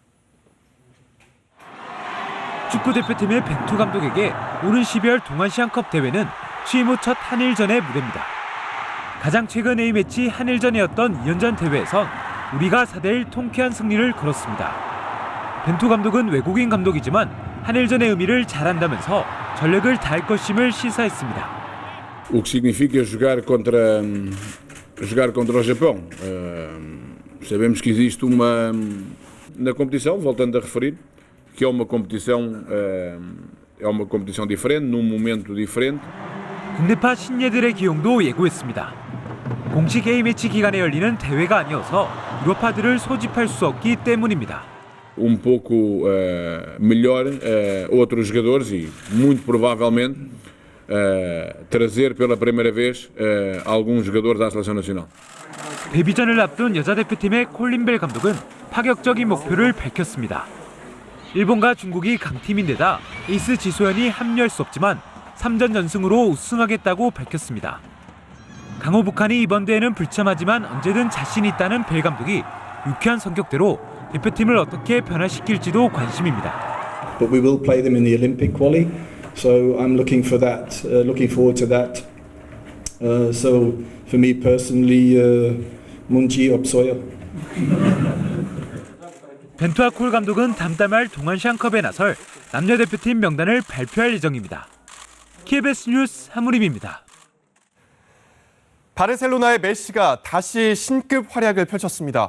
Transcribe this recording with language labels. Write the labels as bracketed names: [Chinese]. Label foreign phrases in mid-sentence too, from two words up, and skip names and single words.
[Korean] 축구대표팀의 벤투 감독에게 오는 12월 동아시안컵 대회는 취임 후 첫 한일전의 무대입니다. 가장 최근 A매치 한일전이었던 2년전 대회에선 우리가 4대1 통쾌한 승리를 거뒀습니다. 벤투 감독은 외국인 감독이지만 한일전의 의미를 잘 안다면서 전력을 다할 것임을 시사했습니다. [Portuguese] O que significa jogar contra o Japão. Sabemos que existe na competição, voltando a referir, que é uma competição diferente, num momento diferente. [Korean] 국내파 신예들의 기용도 예고했습니다. 공식 A매치 기간에 열리는 대회가 아니어서 유럽파들을 소집할 수 없기 때문입니다. [Portuguese] pouco melhor outros jogadores e muito provavelmente trazer pela primeira vez alguns jogadores da seleção nacional. [Korean] 데뷔전을 앞둔 여자 대표팀의 콜린 벨 감독은 파격적인 목표를 밝혔습니다. 일본과 중국이 강팀인데다 에이스 지소연이 합류할 수 없지만 3전 전승으로 우승하겠다고 밝혔습니다. 강호 북한이 이번 대회는 불참하지만 언제든 자신 있다는 벨 감독이 유쾌한 성격대로 대표팀을 어떻게 변화시킬지도 관심입니다. [English] But we will play them in the Olympic quali, so I'm looking forward to that. So for me personally, [Korean] 문제 없어요. 벤투와 콜 감독은 다음 달 말 동아시안컵에 나설 남녀 대표팀 명단을 발표할 예정입니다. KBS 뉴스 한무림입니다. 바르셀로나의 메시가 다시 신급 활약을 펼쳤습니다.